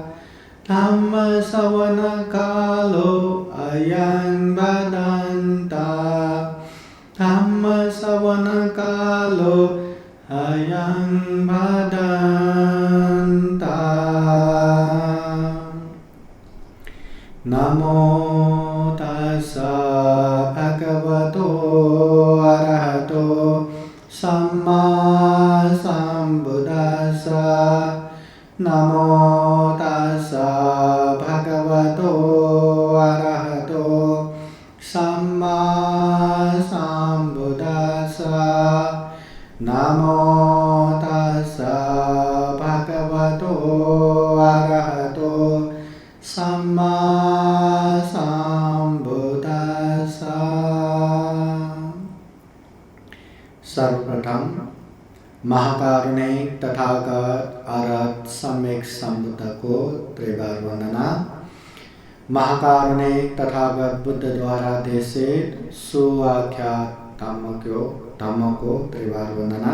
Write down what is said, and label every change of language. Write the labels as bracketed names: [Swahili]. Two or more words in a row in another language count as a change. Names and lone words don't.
[Pali] धम्मश्रवणकालो अयं वदन्तः धम्मश्रवणकालो अयं वदन्तः। नमो तस्सा भगवतो अरहतो सम्मा सम्बुद्दस्सा। नमो तस्सा भगवतो अरहतो सम्मा सम्बुद्दस्सा। नमो तस्सा भगवतो अरहतो सम्मा सम्बुद्दस्सा। [Hindi] सर्वप्रथम महाकारुणिक तथागत अरहत सम्यक संबुद्ध को त्रिवार वंदना। महाकारुणिक तथागत बुद्ध द्वारा देशित सुआख्यात धम्म को त्रिवार वंदना।